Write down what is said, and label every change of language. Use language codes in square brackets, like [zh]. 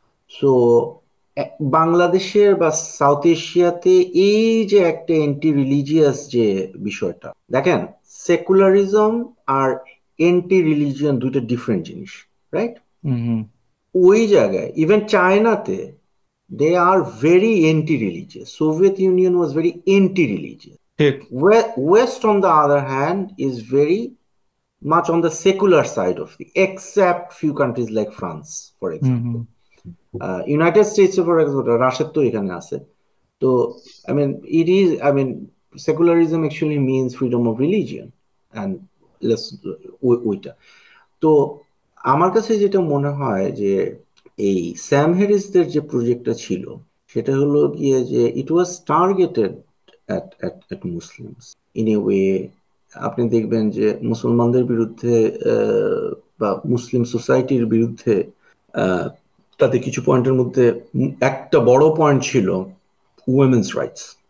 [bn] So বাংলাদেশের বা south এশিয়াতে এই যে একটা অ্যান্টি রিলিজিয়াস যে বিষয়টা, দেখেন সেকুলারিজম আর অ্যান্টি রিলিজিয়ন দুইটা ডিফারেন্ট জিনিস, রাইট? হুম হুম ওই জায়গায় [en] even চায়নাতে they are very anti religious, Soviet Union was very anti religious, [bn] ঠিক। [en] West on the other hand is very much on the secular side of the, except few countries like France, for hmm hmm example. United States, for example, [bn] Russia তো এখানে আছে। [en] তো I mean, it is, I mean, secularism actually means freedom of religion, and let's ওইটা। [bn] তো আমার কাছে যেটা মনে হয় যে এই স্যাম হ্যারিসদের যে প্রজেক্টটা ছিল সেটা হলো গিয়ে যে [en] It was targeted at Muslims in a way. [bn] আপনি দেখবেন যে মুসলমানদের বিরুদ্ধে বা মুসলিম সোসাইটির বিরুদ্ধে আহ, তাতে কিছু পয়েন্টের মধ্যে একটা বড় পয়েন্ট ছিল উইমেন্স রাইটস।